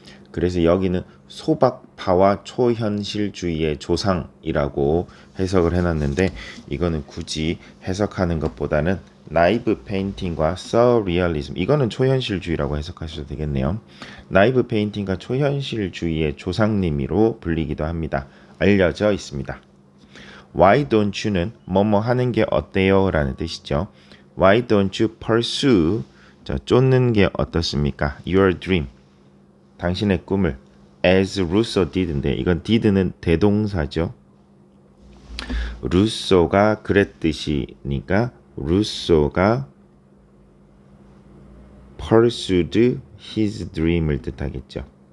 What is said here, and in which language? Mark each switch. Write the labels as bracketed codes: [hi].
[ko] 그래서 여기는 소박파와 초현실주의의 조상이라고 해석을 해놨는데 이거는 굳이 해석하는 것보다는 나이브 페인팅과 서리얼리즘, 이거는 초현실주의라고 해석하셔도 되겠네요. 나이브 페인팅과 초현실주의의 조상님으로 불리기도 합니다. 알려져 있습니다. [en] Why don't you [ko] 는 뭐뭐 하는 게 어때요? 라는 뜻이죠. [en] Why don't you pursue, [ko] 쫓는 게 어떻습니까? [en] Your dream, [ko] 당신의 꿈을 [en] as Rousseau did [ko] 인데 이건 did는 대동사죠. 루소가 그랬듯이니까 루소가 pursued his dream을 뜻하겠죠.